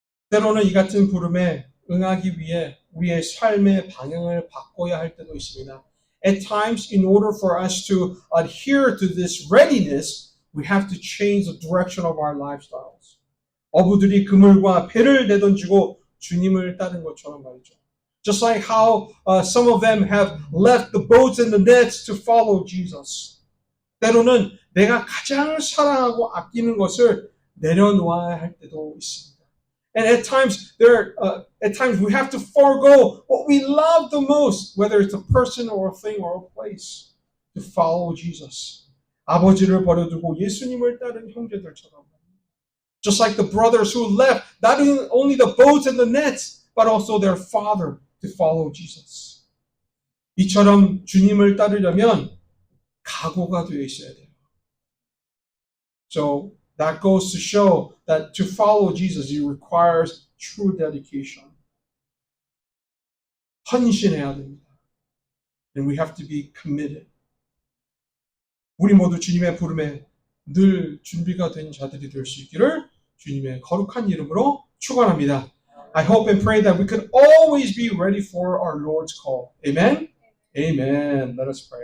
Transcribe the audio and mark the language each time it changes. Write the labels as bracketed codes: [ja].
[ko] 때로는 이 같은 부름에 응하기 위해 우리의 삶의 방향을 바꿔야 할 때도 있습니다. [en] At times, in order for us to adhere to this readiness, we have to change the direction of our lifestyles. [ko] 어부들이 그물과 배를 내던지고 주님을 따른 것처럼 말이죠. [en] Just like how some of them have left the boats and the nets to follow Jesus. [ko] 때로는 내가 가장 사랑하고 아끼는 것을 내려놓아야 할 때도 있습니다. [en] And at times, we have to forego what we love the most, whether it's a person or a thing or a place, to follow Jesus. [ko] 아버지를 버려두고 예수님을 따른 형제들처럼. [en] Just like the brothers who left not only the boats and the nets, but also their father to follow Jesus. [ko] 이처럼 주님을 따르려면 각오가 되어 있어야 돼요. [en] So that goes to show that to follow Jesus, it requires true dedication. [ko] 헌신해야 됩니다. [en] And we have to be committed. [ko] 우리 모두 주님의 부름에 늘 준비가 된 자들이 될 수 있기를 주님의 거룩한 이름으로 축원합니다. [en] I hope and pray that we could always be ready for our Lord's call. Amen? Amen. Let us pray.